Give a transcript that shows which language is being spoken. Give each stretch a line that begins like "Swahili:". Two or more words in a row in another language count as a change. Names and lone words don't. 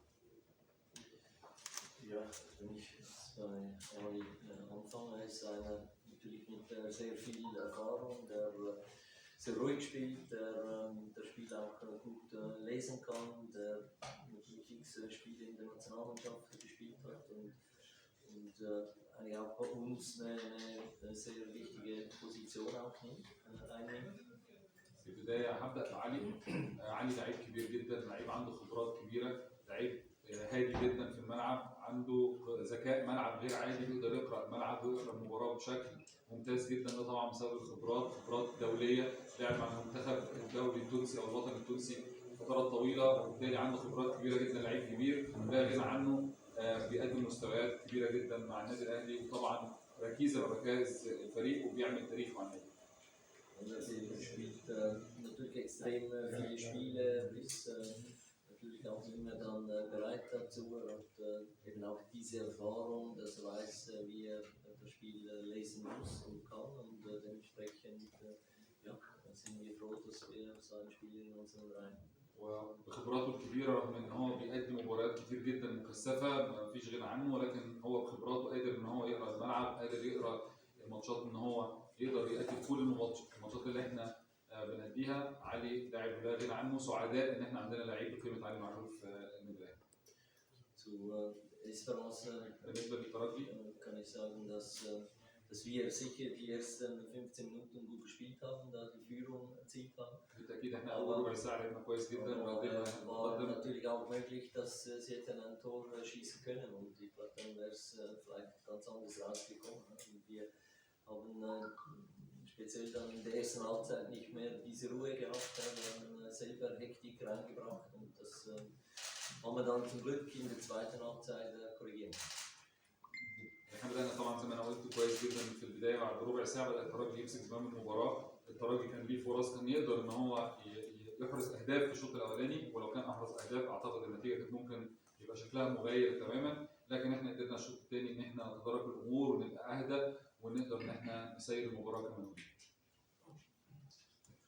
German: Ja, wenn ich bei Ali anfange, ist einer natürlich mit sehr viel Erfahrung, der sehr ruhig spielt, der Spiel auch gut lesen kann, der natürlich x Spiele in der Nationalmannschaft gespielt hat und eigentlich auch bei uns eine sehr wichtige Position auch einnimmt.
Arabic: في البداية هبدأ بعلي. علي لعيب كبير جدا، لعيب عنده خبرات كبيرة، لعيب هادي جدا في الملعب، عنده ذكاء ملعب غير عادي، بيقدر يقرأ الملعب ويقرأ المباراة بشكل ممتاز جدا. ده طبعا بسبب خبرات دولية، لعب مع المنتخب الدولي التونسي أو الوطني التونسي فترات طويلة، وبالتالي عنده خبرات كبيرة جدا، لعيب كبير لا غنى عنه. بيقدم مستويات كبيرة جدا مع النادي الأهلي، وطبعا ركيزة من ركائز الفريق وبيعمل تاريخ مع النادي.
German: Er spielt natürlich extrem viele Spiele, ist natürlich auch immer dann bereit dazu und eben auch diese Erfahrung, dass er weiß, wie er das Spiel lesen muss und kann und dementsprechend sind wir froh, dass wir so einen Spieler in unseren Reihen.
Arabic: وبخبراته الكبيره رغم ان هو بيقدم مباريات كتير جدا مكثفه ما فيش غنى عنه، ولكن هو بخبراته قادر ان هو يقرا الملعب، قادر يقرا الماتشات، ان هو يقدر يأدي كل الماتشات اللي احنا بنأديها. علي لاعب لا غنى عنه، سعداء ان احنا عندنا لعيب بقيمه علي معلول في النادي الاهلي.
German: Zu Esperance
Arabic: بالنسبه للترجي
German: kann ich sagen, dass wir sicher die ersten 15 Minuten gut gespielt haben, da die Führung erzielt haben.
Arabic: بالتاكيد احنا اول ربع ساعه لعبنا كويس جدا وقدرنا
German: war natürlich auch möglich, dass sie hätten ein Tor schießen können und ich glaube, dann wäre es vielleicht ganz anders rausgekommen. Und wir haben speziell dann in der ersten Halbzeit nicht mehr diese Ruhe gehabt, wir haben selber Hektik reingebracht und das haben wir dann zum Glück in der zweiten Halbzeit korrigiert.
Arabic: احنا بدأنا طبعا زي ما انا قلت كويس جدا في البدايه. بعد ربع ساعه بدأ الترجي يمسك زمام المباراه. الترجي كان ليه فرص، كان يقدر ان هو يحرز اهداف في الشوط الاولاني، ولو كان احرز اهداف اعتقد النتيجه كانت ممكن يبقى شكلها مغاير تماما، لكن احنا قدرنا الشوط الثاني ان احنا نتدارك الامور ونبقى اهدى ونقدر ان احنا نسير المباراه كما نريد.